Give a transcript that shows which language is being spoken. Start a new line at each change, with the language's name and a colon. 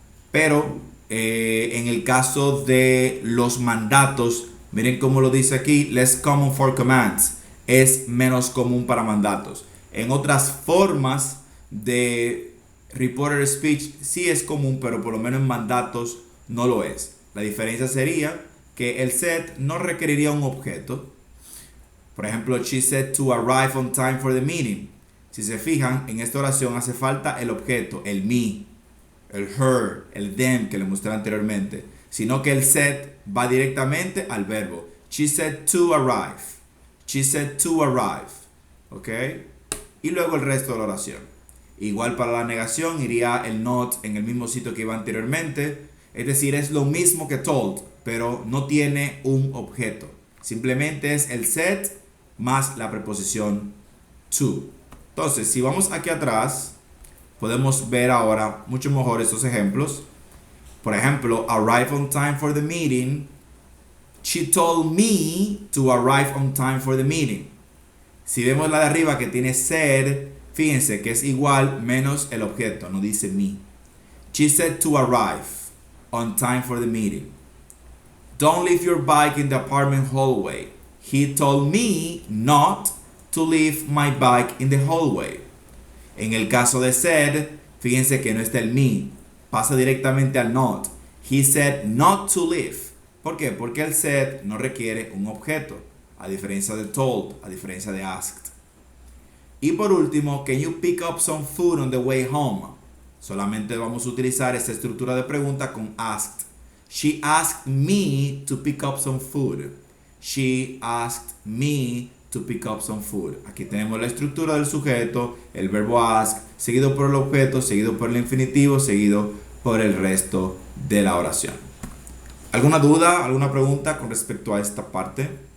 Spanish: Pero en el caso de los mandatos, miren cómo lo dice aquí,
English: less common for commands,
Spanish: es menos común para mandatos. En otras formas de reporter speech sí es común, pero por lo menos en mandatos no lo es. La diferencia sería que el said no requeriría un objeto. Por ejemplo,
English: she said to arrive on time for the meeting.
Spanish: Si se fijan, en esta oración hace falta el objeto, el me, el her, el them que le mostré anteriormente, sino que el said va directamente al verbo.
English: She said to arrive. She said to arrive. ¿Ok?
Spanish: Y luego el resto de la oración. Igual para la negación iría el not en el mismo sitio que iba anteriormente. Es decir, es lo mismo que told, pero no tiene un objeto. Simplemente es el said más la preposición to. Entonces, si vamos aquí atrás, podemos ver ahora mucho mejor estos ejemplos. Por ejemplo,
English: arrive on time for the meeting. She told me to arrive on time for the meeting.
Spanish: Si vemos la de arriba que tiene said, fíjense que es igual menos el objeto, no dice me.
English: She said to arrive on time for the meeting. Don't leave your bike in the apartment hallway. He told me not to leave my bike in the hallway.
Spanish: En el caso de said, fíjense que no está el me, pasa directamente al not.
English: He said not to leave.
Spanish: ¿Por qué? Porque el said no requiere un objeto, a diferencia de told, a diferencia de asked. Y por último,
English: can you pick up some food on the way home?
Spanish: Solamente vamos a utilizar esta estructura de pregunta con asked.
English: She asked me to pick up some food. She asked me to pick up some food.
Spanish: Aquí tenemos la estructura del sujeto, el verbo ask, seguido por el objeto, seguido por el infinitivo, seguido por el resto de la oración. ¿Alguna duda, alguna pregunta con respecto a esta parte?